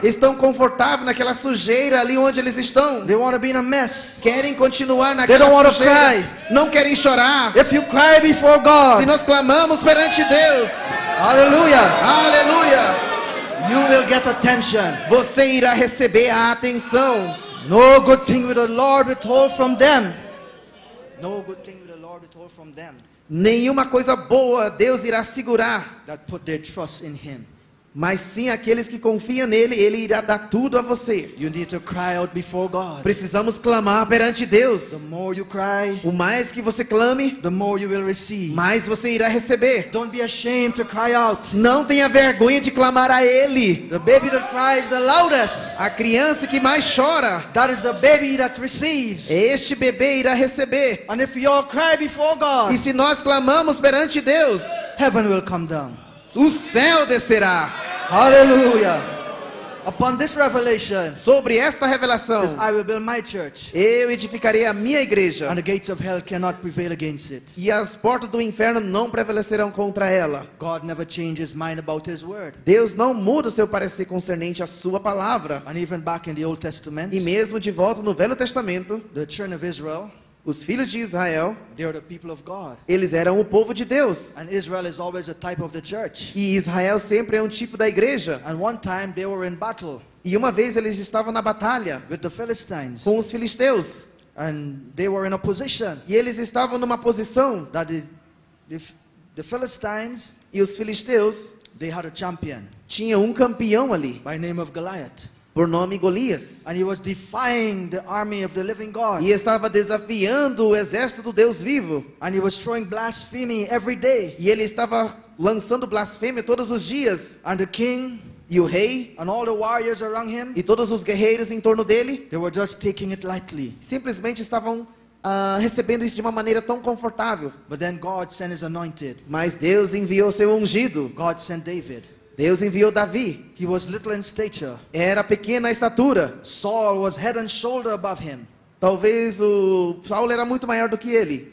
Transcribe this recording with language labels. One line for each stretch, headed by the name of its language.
Portuguese: Estão confortáveis naquela sujeira ali onde eles estão.
English: They want to be in a mess.
Portuguese: Querem continuar
English: They don't
Portuguese: naquela
English: wanna
Portuguese: sujeira. Não querem chorar.
English: If you cry before
Portuguese: Se
English: God,
Portuguese: nós clamamos perante Deus,
English: hallelujah,
Portuguese: aleluia,
English: you will get attention.
Portuguese: você irá receber a atenção.
English: No good thing will the Lord withhold from them. No good thing will the Lord withhold from them
Portuguese: Nenhuma coisa boa Deus irá segurar,
English: that put their trust in Him.
Portuguese: mas sim aqueles que confiam nele, ele irá dar tudo a você.
English: You need to cry out before God.
Portuguese: Precisamos clamar perante Deus.
English: The more you cry,
Portuguese: O mais que você clame,
English: the more you will receive.
Portuguese: mais você irá receber.
English: Don't be ashamed to cry out.
Portuguese: Não tenha vergonha de clamar a ele.
English: The baby that cries the loudest,
Portuguese: A criança que mais chora,
English: that is the baby that receives.
Portuguese: este bebê irá receber.
English: And if you all cry before
Portuguese: E
English: God,
Portuguese: se nós clamamos perante Deus,
English: heaven will come down.
Portuguese: o céu descerá.
English: Hallelujah. Upon this revelation,
Portuguese: Sobre esta revelação,
English: says, I will build my church,
Portuguese: eu edificarei a minha igreja,
English: and the gates of hell cannot prevail against it.
Portuguese: e as portas do inferno não prevalecerão contra ela.
English: God never changes his mind about His word.
Portuguese: Deus não muda o seu parecer concernente à sua palavra.
English: And even back in the Old Testament,
Portuguese: E mesmo de volta no Velho Testamento,
English: the children of Israel,
Portuguese: os filhos de Israel,
English: they are the people of God.
Portuguese: eles eram o povo de Deus.
English: And Israel is always a type of the church.
Portuguese: E Israel sempre é um tipo da igreja.
English: And one time they were in battle
Portuguese: E uma vez eles estavam na batalha
English: with the Philistines.
Portuguese: com os filisteus.
English: And they were in a position
Portuguese: E eles estavam numa posição,
English: that the Philistines,
Portuguese: e os filisteus
English: they had a champion
Portuguese: tinham um campeão ali,
English: by name of Goliath.
Portuguese: por nome Golias.
English: And he was defying the army of the living God.
Portuguese: E estava desafiando o exército do Deus vivo.
English: And he was throwing blasphemy every day.
Portuguese: E ele estava lançando blasfêmia todos os dias.
English: And the king
Portuguese: E o rei
English: and all the warriors around him,
Portuguese: e todos os guerreiros em torno dele
English: they were just taking it lightly.
Portuguese: simplesmente estavam recebendo isso de uma maneira tão confortável.
English: But then God sent His anointed.
Portuguese: Mas Deus enviou seu ungido.
English: God sent David.
Portuguese: Deus enviou Davi.
English: He was little in stature.
Portuguese: Era pequena a estatura.
English: Saul was head and shoulder above him.
Portuguese: Talvez o Saulo era muito maior do que ele.